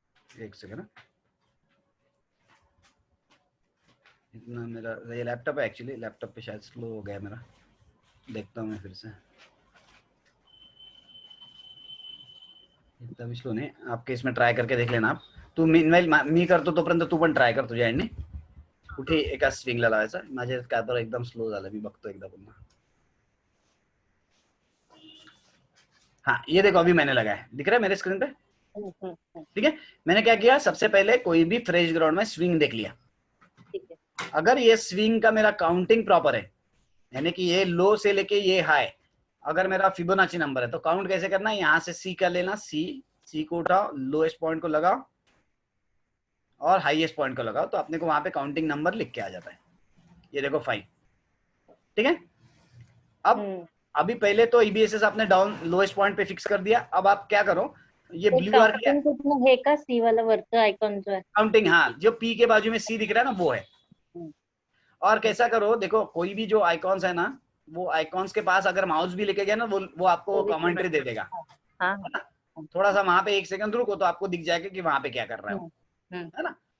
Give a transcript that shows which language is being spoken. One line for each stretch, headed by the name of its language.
Hindi: एक सेकंड, इतना मेरा ये लैपटॉप है एक्चुअली, लैपटॉप पे शायद स्लो हो गया मेरा, देखता हूँ मैं फिर से। इतना भी स्लो नहीं, आपके इसमें ट्राय करके देख लेना आप।
Marathi: तू मी करतो तोपर्यंत तू पण ट्राय कर तुझ्या एंडने, कुठे एका स्विंगला लावायचा। माझ्या काय तर एकदम स्लो झालं, मी बघतो एकदा पुन्हा।
Hindi: हाँ ये देखो अभी मैंने लगाया, दिख रहा है मेरे स्क्रीन पे, ठीक है। मैंने क्या किया, सबसे पहले कोई भी फ्रेश ग्राउंड में स्विंग देख लिया। ठीक है। अगर ये स्विंग का मेरा काउंटिंग प्रॉपर है, यानी कि ये लो से लेके ये हाई, अगर मेरा फिबोनाची नंबर है, तो काउंट कैसे करना है, यहाँ से सी का लेना, सी को उठाओ, लोएस्ट पॉइंट को लगाओ और हाईएस्ट पॉइंट को लगाओ, तो अपने को वहां पे काउंटिंग नंबर लिख के आ जाता है। ये देखो 5, ठीक है। अब अभी पहले तो ईबीएसएस आपने डाउन लोएस्ट पॉइंट पे फिक्स कर दिया। अब आप क्या करो, ये ब्लू आर
Marathi: काउंटिंग कुठलं हे का सी वाला वरचा आयकॉन जो आहे
Hindi: काउंटिंग, हाँ जो पी के बाजू में सी दिख रहा है ना वो है। और कैसा करो, देखो कोई भी जो आइकॉन्स है ना, वो आइकॉन्स के पास अगर माउस भी लेके गया ना, वो आपको कमेंट्री दे देगा। हाँ है ना? थोड़ा सा वहां पे एक सेकंड रुको तो आपको दिख जाएगा कि वहां पे क्या कर रहा है वो, है ना।